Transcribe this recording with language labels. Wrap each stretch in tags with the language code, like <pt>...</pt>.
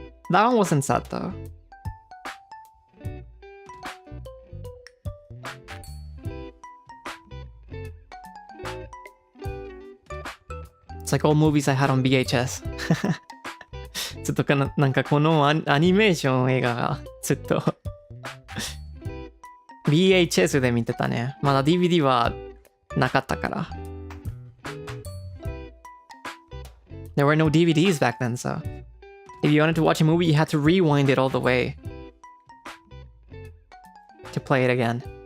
<en>That one wasn't sad though. It's like old movies I had on VHS.</en> <ja>ずっとなんかこのアニメーション映画がずっとVHS で見てたね。まだ DVD はなかったから。</ja> <en>There were no DVDs back then, so if you wanted to watch a movie, you had to rewind it all the way to play it again.</en>